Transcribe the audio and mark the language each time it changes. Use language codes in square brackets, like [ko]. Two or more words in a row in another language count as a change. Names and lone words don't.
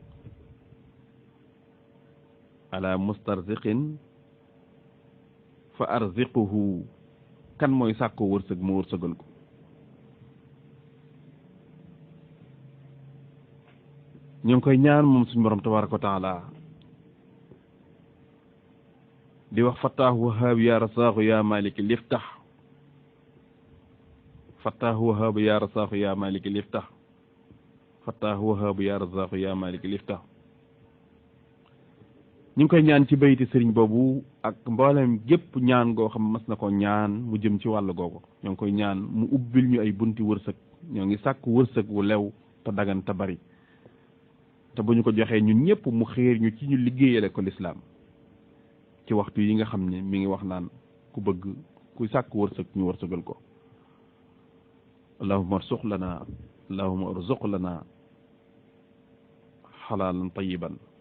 [ar] ألا مسترزقين فأرزقه [wo] kan mooy sàkku wërsëg ma wërsëgal ko ñu ngi koy ñaan moom suñu borom [ar] تبارك وتعالى [wo] di wax [ar] فتاح وهاب يا رزاق يا مالك افتح فتاح وهاب يا رزاق يا مالك افتح فتاح وهاب يا رزاق يا مالك افتح [wo] ñu ngi koy ñaan ci bayti sëriñ boobu ak mboolem gépp ñaan goo xam mas na ko ñaan mu jëm ci wàll googu ñoo ngi koy ñaan mu ubbil ñu ay bunti wërsëg ñoo ngi sàkk wërsëg wu lew te dagan te bari te bu ñu ko joxee ñun ñëpp mu xiir ñu ci ñu liggéeyale ko lislaam ci waxtu yi nga xam ne mi ngi wax naan ku bëgg ku sàkk wërsëg ñu wërsëgal ko [ar] اللهم ارزق لنا اللهم ارزق لنا حلالا طيبا